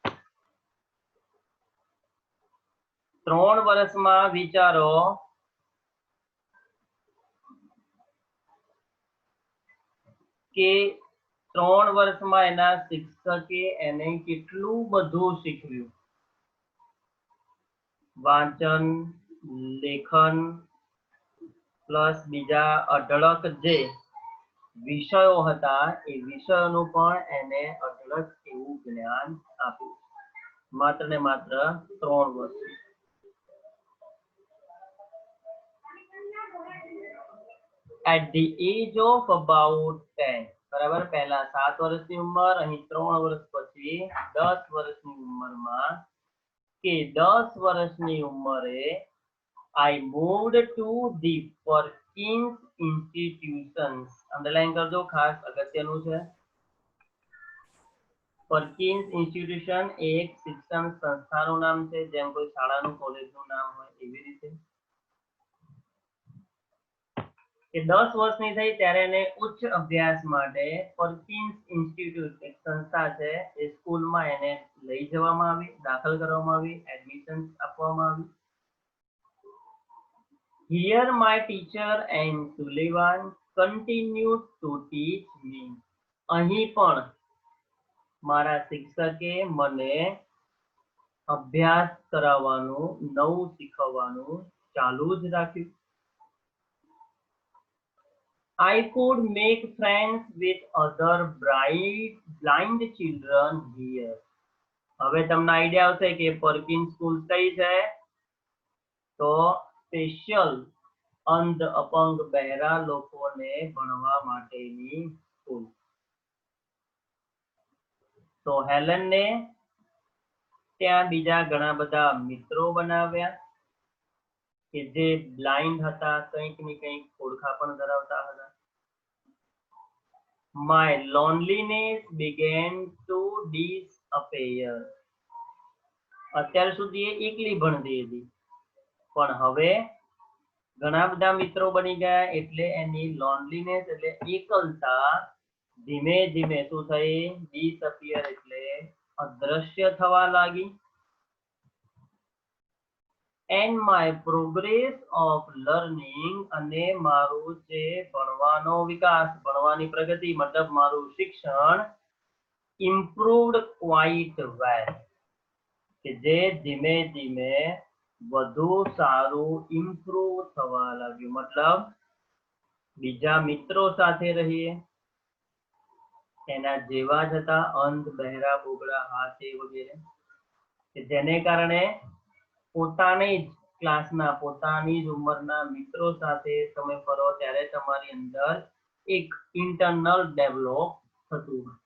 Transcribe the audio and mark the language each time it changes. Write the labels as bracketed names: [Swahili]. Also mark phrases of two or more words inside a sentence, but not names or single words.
[Gujarati] 3 વર્ષમાં વિચારો કે 3 વર્ષમાં એના શિક્ષકે એને કેટલું બધું શીખવ્યું. વાંચન, લેખન પ્લસ બીજા અઢળક જે વિષયો હતા એ વિષયોનું પણ એને અઢળક એવું જ્ઞાન આપ્યું, માત્ર ને માત્ર 3 વર્ષ. [English] At the age of about 10, [Gujarati] બરાબર, પહેલા 7 વર્ષની ઉંમર, અહીં 3 વર્ષ પછી 10 વર્ષની ઉંમરમાં, કે 10 વર્ષની ઉંમરે [English] I moved to the Perkins Institutions. [Gujarati] અંડરલાઈન કરજો, ખાસ અગત્યનું છે. Perkins Institution એક શિક્ષણ સંસ્થાનું નામ છે, જેમ કોઈ શાળાનું કોલેજનું નામ હોય એવી રીતે. કે 10 વર્ષની થઈ ત્યારે એને ઉચ્ચ અભ્યાસ માટે Perkins Institute એક સંસ્થા છે એ સ્કૂલમાં એને લઈ જવામાં આવી, દાખલ કરવામાં આવી, એડમિશન આપવામાં આવી. [English] Here my teacher and Sullivan continued to teach me. [Gujarati] અહીં પણ મારા શિક્ષકે મને અભ્યાસ કરાવવાનું, નવું શીખવવાનું ચાલુ જ રાખ્યું. [English] I could make friends with other blind children here. [Gujarati] હવે તમને આઈડિયા આવશે કે પરકિન્સ સ્કૂલ કઈ છે? તો સ્પેશિયલ અંધ અપંગ બહેરા લોકોને ભણવા માટેની સ્કૂલ. તો હેલનને ત્યાં બીજા ઘણા બધા મિત્રો બનાવ્યા કે જે બ્લાઇન્ડ હતા, કંઈક ને કંઈક ઓળખા પણ ધરાવતા હતા. [English] My loneliness began to disappear. [Gujarati] અત્યાર સુધી એ એકલી ભણતી હતી, પણ હવે ઘણા બધા મિત્રો બની ગયા એટલે એની લોનલીનેસ એટલે એકલતા ધીમે ધીમે શું થઈ? ડિસઅપિયર એટલે અદ્રશ્ય થવા લાગી. [English] And my progress of learning, [Gujarati] અને મારું જે ભણવાનો વિકાસ, ભણવાની પ્રગતિ મતલબ મારું શિક્ષણ [English] improved quite well, [Gujarati] કે જે ધીમે ધીમે વધુ સારું ઇમ્પ્રુવ થવા લાગ્યું. મતલબ બીજા મિત્રો સાથે રહીએ, એના જેવા જ હતા, અંધ બહેરા બોગડા હાથે વગેરે, કે જેને કારણે પોતાની જ ક્લાસના, પોતાની જ ઉંમરના મિત્રો સાથે તમે ફરો ત્યારે તમારી અંદર એક [English] internal develop [Gujarati] થતું.